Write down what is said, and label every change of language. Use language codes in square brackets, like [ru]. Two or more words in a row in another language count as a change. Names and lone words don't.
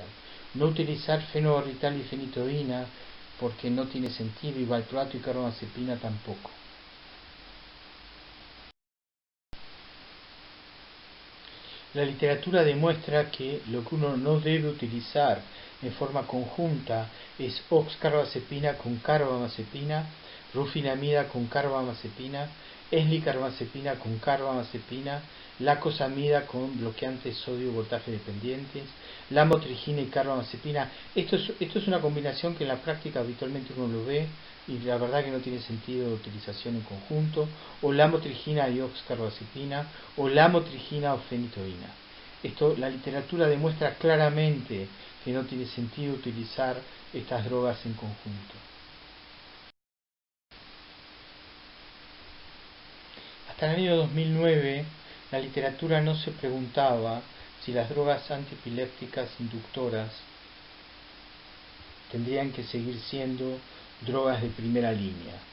[es] No utilizar fenobarbital y fenitoína porque no tiene sentido, y valproato y carbamazepina tampoco. La literatura demuestra que lo que uno no debe utilizar en forma conjunta es oxcarbazepina con carbamazepina, rufinamida con carbamazepina, eslicarbazepina con carbamazepina, lacosamida con bloqueantes sodio voltaje dependientes, lamotrigina y carbamazepina. Esto es una combinación que en la práctica habitualmente uno lo ve y la verdad que no tiene sentido de utilización en conjunto, o lamotrigina y oxcarbazepina, o lamotrigina o fenitoína. La literatura demuestra claramente que no tiene sentido utilizar estas drogas en conjunto. Hasta el año 2009, la literatura no se preguntaba si las drogas antiepilépticas inductoras tendrían que seguir siendo drogas de primera línea.